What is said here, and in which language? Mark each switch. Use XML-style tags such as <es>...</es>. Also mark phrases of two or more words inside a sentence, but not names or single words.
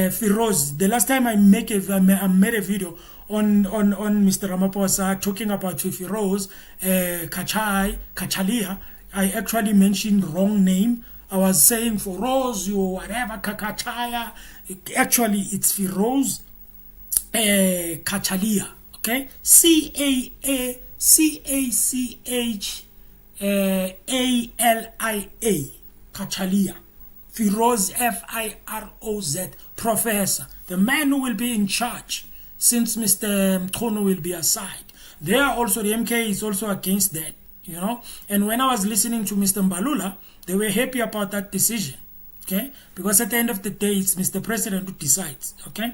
<en>The last time I made a video on Mr. Ramaphosa talking about Firoz Kachalia. I actually mentioned wrong name. I was saying for Rose, you whatever, Kakachaya. Actually, it's Firoz Kachalia. Okay? Cachalia. Kachalia. Firoz, Firoz, professor. The man who will be in charge since Mr. Mchunu will be aside. There also, the MK is also against that. You know, and when I was listening to Mr. Mbalula, they were happy about that decision, okay? Because at the end of the day, it's Mr. President who decides, okay?</en>